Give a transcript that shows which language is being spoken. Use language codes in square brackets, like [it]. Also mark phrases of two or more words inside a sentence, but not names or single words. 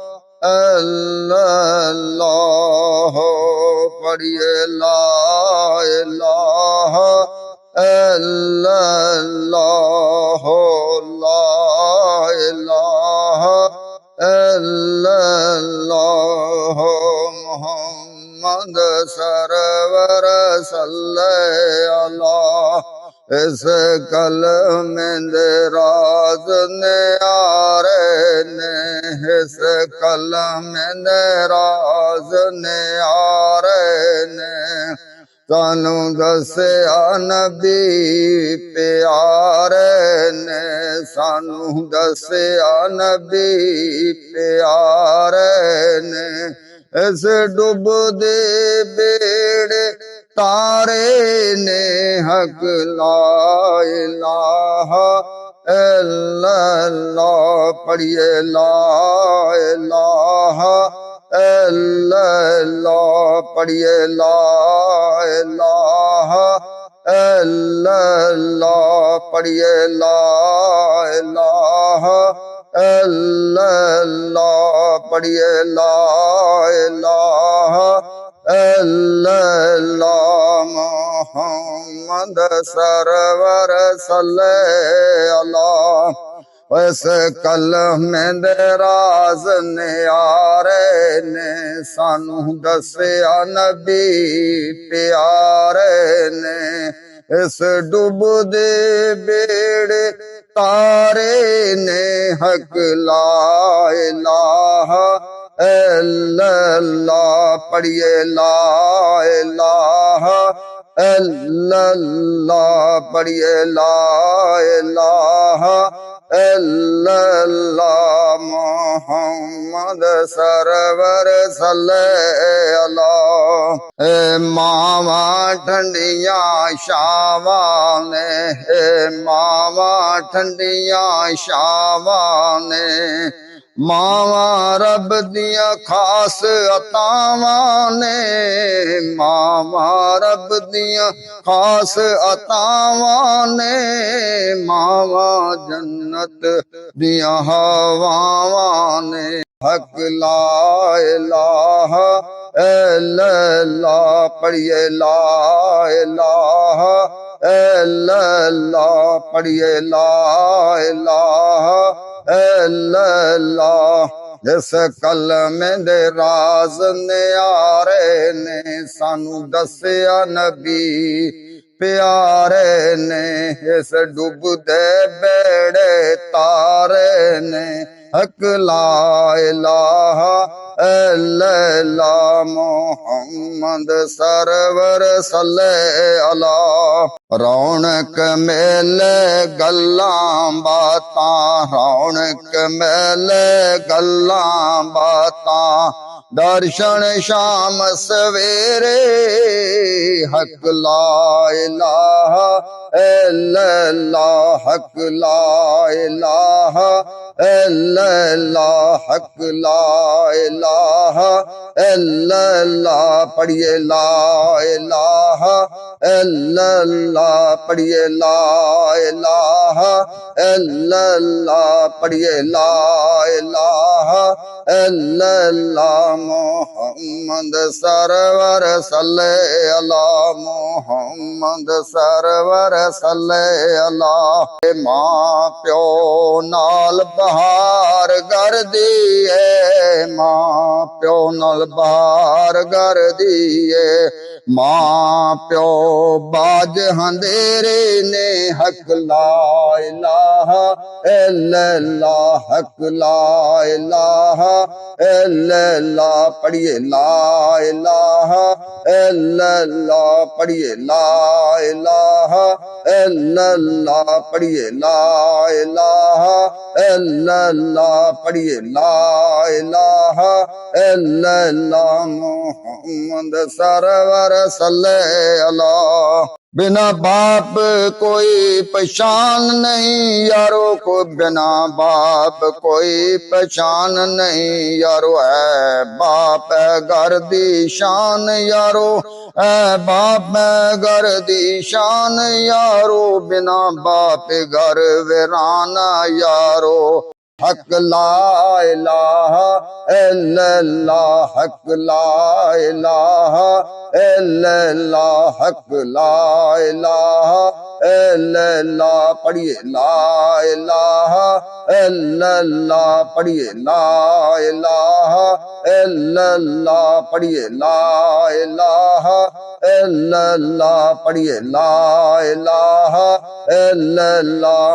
[ar] إلا الله पढ़िए لا إله إلا الله لا إله إلا الله محمد سرور صلى الله عليه [pa] ਇਸ ਕਲਮੇ ਦੇ ਰਾਜ ਨੇ ਆਰੇ ਨੇ ਇਸ ਕਲਮੇ ਦੇ ਰਾਜ ਨੇ ਆਰੇ ਨੇ ਸਾਨੂੰ ਦੱਸਿਆ ਨਬੀ ਪਿਆਰੇ ਨੇ ਸਾਨੂੰ ਦੱਸਿਆ ਨਬੀ ਪਿਆਰੇ ਨੇ ਇਸ ਡੁੱਬ ਦੇ ਬੇੜੇ ਤਾਰੇ ਨੇ [ar] حق لا إله إلا الله पढ़िए لا إله إلا الله पढ़िए لا إله إلا الله पढ़िए لا إله إلا الله पढ़िए لا إله إلا الله محمد سرور صلى الله عليه [pa] ਇਸ ਕਲਮੇ ਦੇ ਰਾਜ ਨੇ ਆਰੇ ਨੇ ਸਾਨੂੰ ਦੱਸਿਆ ਨਬੀ ਪਿਆਰੇ ਨੇ ਇਸ ਡੁੱਬ ਦੇ ਬੇੜੇ ਤਾਰੇ ਨੇ [ar] حق لا إله إلا الله पढ़िए لا إله إلا الله पढ़िए لا إله إلا الله محمد سرور صلى الله عليه [pa] ਮਾਵਾਂ ਠੰਡੀਆਂ ਛਾਵਾਂ ਨੇ ਮਾਵਾਂ ਠੰਡੀਆਂ ਛਾਵਾਂ ਨੇ ਮਾਵਾਂ ਰੱਬ ਦੀਆਂ ਖਾਸ ਅਤਾਵਾਂ ਨੇ ਮਾਵਾਂ ਰੱਬ ਦੀਆਂ ਖਾਸ ਅਤਾਵਾਂ ਨੇ ਮਾਵਾਂ ਜੰਨਤ ਦੀਆਂ ਹਵਾਵਾਂ ਨੇ [ar] حق لا إله إلا الله पढ़िए لا إله إلا الله पढ़िए لا إله إلا الله [pa] ਜਿਸ ਕਲਮੇ ਦੇ ਰਾਜ ਨੇ ਆਰੇ ਨੇ ਸਾਨੂੰ ਦੱਸਿਆ ਨਬੀ ਪਿਆਰੇ ਨੇ ਇਸ ਡੁੱਬ ਦੇ ਬੇੜੇ ਤਾਰੇ ਨੇ [ar] حق لا إله إلا الله محمد سرور صلى الله عليه [pa] ਰੌਣਕ ਮੇਲੇ ਗੱਲਾਂ ਬਾਤਾਂ ਰੌਣਕ ਮੇਲੇ ਗੱਲਾਂ ਬਾਤਾਂ ਦਰਸ਼ਨ ਸ਼ਾਮ ਸਵੇਰੇ [ar] حق لا إله إلا الله حق لا إله إلا الله حق لا إله إلا الله पढ़िए لا إله إلا الله पढ़िए لا إله إلا الله पढ़िए لا إله إلا الله محمد سرور صلى الله عليه محمد سرور صلى الله عليه मां [pa] ਪਿਓ ਨਾਲ ਬਹਾਰ ਕਰ ਦਿਏ ਮਾਂ ਪਿਓ ਨਾਲ ਬਹਾਰ ਕਰ ਦਿਏ ਮਾਂ ਪਿਓ ਬਾਝ ਹਨੇਰੇ ਨੇ [ar] حق لا إله إلا الله حق لا إله إلا الله पढ़िए لا إله إلا الله पढ़िए لا إله إلا الله पढ़िए لا إله إلا الله पढ़िए لا إله إلا الله محمد سرور سرور صلى على। [pa] ਬਿਨਾ ਬਾਪ ਕੋਈ ਪਹਿਚਾਨ ਨਹੀਂ ਯਾਰੋ ਕੋ, ਬਿਨਾ ਬਾਪ ਕੋਈ ਪਹਿਚਾਨ ਨਹੀਂ ਯਾਰੋ। ਹੈ ਬਾਪ ਹੈ ਘਰ ਦੀ ਸ਼ਾਨ ਯਾਰੋ, ਹੈ ਬਾਪ ਹੈ ਘਰ ਦੀ ਸ਼ਾਨ ਯਾਰੋ। ਬਿਨਾ ਬਾਪ ਘਰ ਵੀਰਾਨਾ ਯਾਰੋ। [ar] حق لا إله إلا الله، حق لا إله إلا الله، حق لا إله إلا الله. पढ़िए لا إله إلا الله، पढ़िए لا إله إلا الله، पढ़िए لا إله إلا الله، पढ़िए لا إله إلا الله।